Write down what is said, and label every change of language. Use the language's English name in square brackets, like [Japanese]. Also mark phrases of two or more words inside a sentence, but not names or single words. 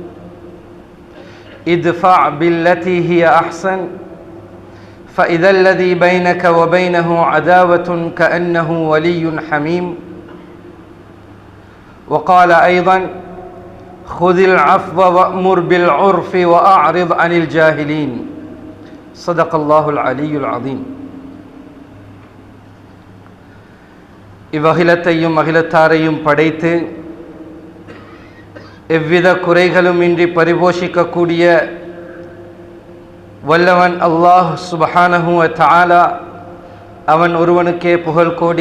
[Arabic] ادفع بالتي هي أحسن فإذا الذي بينك وبينه عداوة كأنه ولي حميم. وقال أيضا: خذ العفو وأمر بالعرف وأعرض عن الجاهلين. صدق الله العلي العظيم. [Tamil] இவ்வகிலத்தையும் அகிலத்தாரையும் படைத்து எவ்வித குறைகளுமின்றி பரிபோஷிக்கக்கூடிய வல்லவன் [Arabic] الله سبحانه وتعالى, [Tamil] அவன் ஒருவனுக்கே புகழ் கோடி.